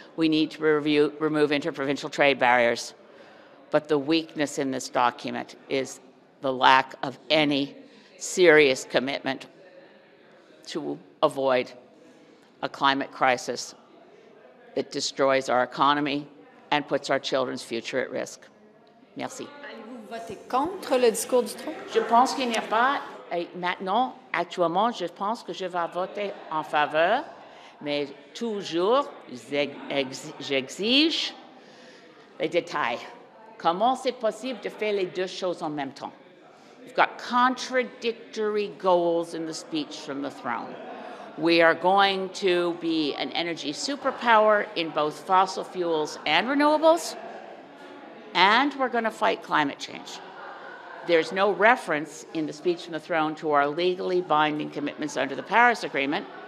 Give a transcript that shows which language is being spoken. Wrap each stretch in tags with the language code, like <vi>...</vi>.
<en>We need to remove interprovincial trade barriers. But the weakness in this document is the lack of any serious commitment to avoid a climate crisis that destroys our economy and puts our children's future at risk.</en> <fr>Merci. Allez-vous voter contre le discours du trône? Je pense qu'il n'y a pas, maintenant, actuellement, je pense que je vais voter en faveur, mais toujours, j'exige les détails. Comment c'est possible de faire les deux choses en même temps?</fr> <en>We've got contradictory goals in the speech from the throne. We are going to be an energy superpower in both fossil fuels and renewables, and we're going to fight climate change. There's no reference in the speech from the throne to our legally binding commitments under the Paris Agreement.</en>